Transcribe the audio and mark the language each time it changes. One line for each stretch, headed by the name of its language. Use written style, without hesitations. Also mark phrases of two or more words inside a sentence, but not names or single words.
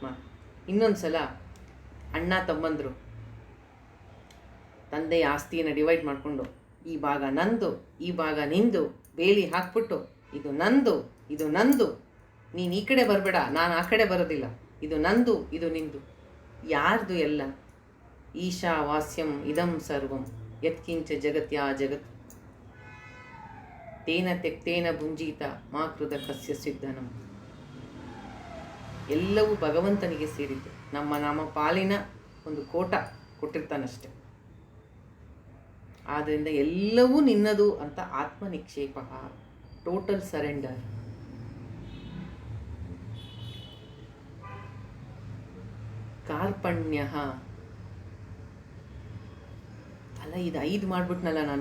Kannada: ಇನ್ನೊಂದು ಸಲ ಅಣ್ಣ ತಮ್ಮಂದರು ತಂದೆಯ ಆಸ್ತಿಯನ್ನು ಡಿವೈಡ್ ಮಾಡಿಕೊಂಡು, ಈ ಭಾಗ ನಂದು, ಈ ಭಾಗ ನಿಂದು ಬೇಲಿ ಹಾಕ್ಬಿಟ್ಟು, ಇದು ನಂದು, ನೀನು ಈ ಕಡೆ ಬರಬೇಡ, ನಾನು ಆ ಕಡೆ ಬರೋದಿಲ್ಲ, ಇದು ನಂದು, ಇದು ನಿಂದು. ಯಾರ್ದು ಎಲ್ಲ?
Sanskrit: ಈಶಾವಾಸ್ಯಂ ಇದಂ ಸರ್ವಂ ಯತ್ಕಿಂಚ ಜಗತ್ಯಾ ಜಗತ್ ತೇನ ತೆಕ್ತೇನ ಭುಂಜೀತ ಮಾ ಕೃತ ಕಸ್ಯ ಸಿದ್ಧನಂ.
Kannada: ಎಲ್ಲವೂ ಭಗವಂತನಿಗೆ ಸೇರಿದ್ದು. ನಮ್ಮ ಪಾಲಿನ ಒಂದು ಕೋಟ ಕೊಟ್ಟಿರ್ತಾನಷ್ಟೆ. ಆದ್ದರಿಂದ ಎಲ್ಲವೂ ನಿನ್ನದು ಅಂತ ಆತ್ಮ ನಿಕ್ಷೇಪ,
English: total surrender.
Kannada: ಕಾರ್ಪಣ್ಯ ಅಲ್ಲ, ಇದು 5 ಮಾಡಿಬಿಟ್ನಲ್ಲ ನಾನು.